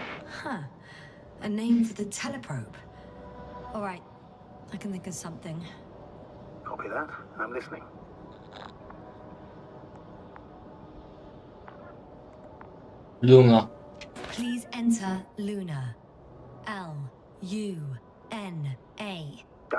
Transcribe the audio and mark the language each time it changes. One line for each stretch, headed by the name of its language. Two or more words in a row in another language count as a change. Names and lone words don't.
English: Huh. A name for the teleprobe. All right. I can think of something. Copy that. I'm listening. Luna. Please enter Luna. L-U-N-A. Done.